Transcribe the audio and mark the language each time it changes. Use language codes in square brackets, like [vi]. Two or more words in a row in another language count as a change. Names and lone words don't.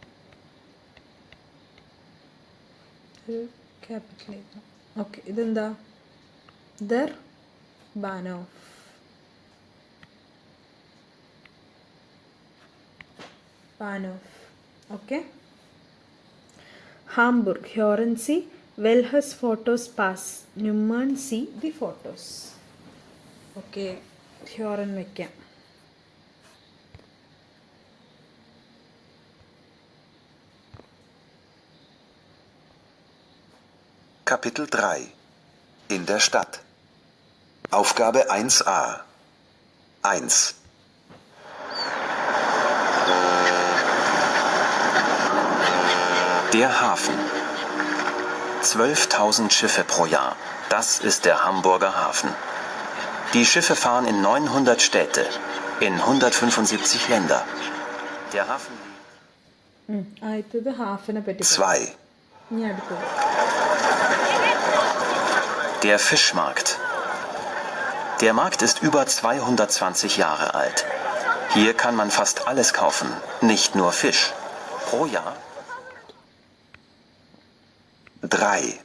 [ml] ക്യാപിറ്റൽ എഴുതാം. ഓക്കെ, ഇതെന്താ? [de] der Bahnhof. [ml] ഓക്കെ. [de] Hamburg, hören Sie welches Fotos pass? Nummern Sie die Fotos. [ml] ഓക്കെ, ഹ്യോറൻ വയ്ക്കാം. [de] Kapitel 3 In der Stadt. Aufgabe 1a 1. Der Hafen. 12.000 Schiffe pro Jahr. Das ist der Hamburger Hafen. Die Schiffe fahren in 900 Städte, in 175 Länder. Der Hafen [ml] ആദ്യത്തത് ഹാഫിനെ പറ്റി. 2. ഇനി അടുത്തത് [de] Der Fischmarkt. Der Markt ist über 220 Jahre alt. Hier kann man fast alles kaufen, nicht nur Fisch. Pro Jahr 3.